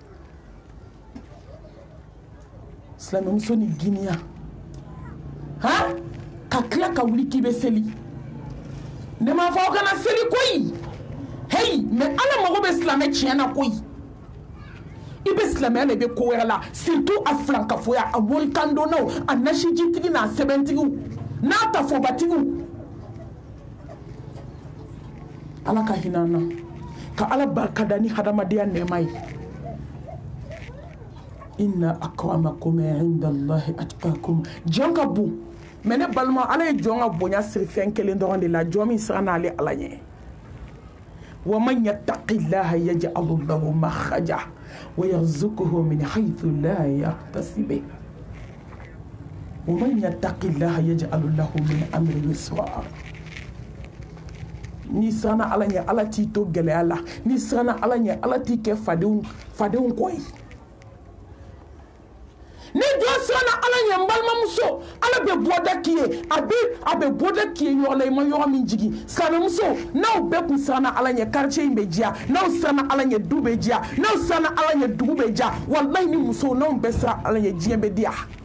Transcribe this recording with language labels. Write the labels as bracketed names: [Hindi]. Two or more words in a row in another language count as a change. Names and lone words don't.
[Bambara] silamɛmuso ni giniya ka tila ka wuli k'i bɛ seli ne m'a fɔ aw kana seli koyi hey mais ala mago bɛ silamɛ tiɲɛ na koyi i bɛ silamɛya la i bɛ ko wɛrɛ la surtout a filankafoya a morikandonnaw a nasijitigi n'a sɛbɛntigiw n'a tafobatigiw ala ka hinɛ an na ka ala barika da ni hadamadenya nɛɛma ye [Arabic] إن أكرمكم عند الله أتقاكم [Bambara] jɔn ka bon mais ne balima ala ye jɔn ka bonya siri fɛn kelen dɔrɔn de la jɔn min siran n'ale ala ɲɛ [Arabic] ومن يتق الله يجعل له مخرجا ويرزقه من حيث لا يحتسب ومن يتق الله يجعل له من أمره يسرا [Bambara] ni siranna ala ɲɛ ala t'i to gɛlɛya la ni siranna ala ɲɛ ala t'i kɛ fadenw kɔ ye ni jɔn siranna ala ɲɛ n balimamuso ala bɛ bɔda k'i ye a bɛ bɔda k'i ye yɔrɔ la i ma yɔrɔ min jigin silamɛmuso n'aw bɛɛ kun siranna ala ɲɛ quartier in bɛ diya n'aw siranna ala ɲɛ du bɛ diya n'aw siranna ala ɲɛ dugu bɛ diya walayi ni musow n'aw bɛɛ siran ala ɲɛ diɲɛ bɛ diya